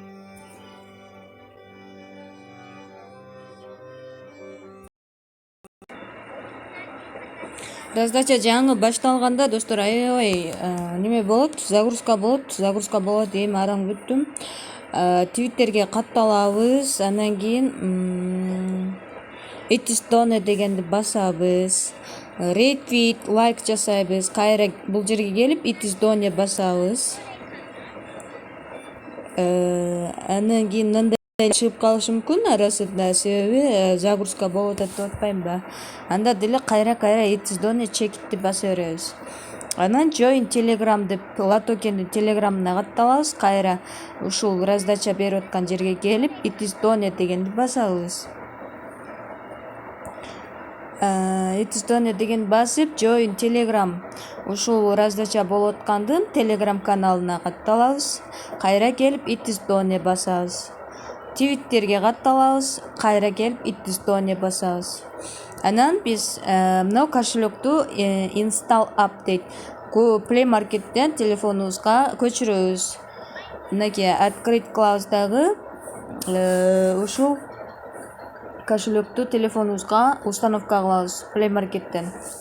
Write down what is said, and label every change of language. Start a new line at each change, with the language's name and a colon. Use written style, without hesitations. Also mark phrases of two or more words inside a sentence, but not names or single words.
Kyrgyz: Раздача жаңы башталганда достор аябай неме болот, загрузка болот. Эми араң бүттүм. Твиттерге катталабыз, анан кийин
English: it is done
Kyrgyz: дегенди басабыз. Retweet, лайк жасайбыз. Кайра бул жерге келип
English: it is done
Kyrgyz: басабыз. Анан кийин мындай чыгып калышы мүмкүн арасында, себеби загрузка болуп атат деп атпаймынбы. Анда деле кайра
English: it is done
Kyrgyz: чекитти баса беребиз. Анан
English: join Telegram
Kyrgyz: деп Латокендин телеграмына катталабыз. Кайра ушул раздача берип аткан жерге келип
English: it is done
Kyrgyz: дегенди басабыз.
English: It is done
Kyrgyz: деген басып
English: join Telegram
Kyrgyz: ушул раздача болуп аткандын Telegram каналына катталабыз. Кайра келип
English: it is done
Kyrgyz: басабыз. Twitterге катталабыз. Кайра келип
English: it is done
Kyrgyz: басабыз. Анан биз мына кошелекту
English: install update
Kyrgyz: Play Market'ten телефонубузга көчүрөбүз. Мынакей открыть кылабыз дагы ушул кошелекту телефонубузга установка кылабыз Play Market'ten.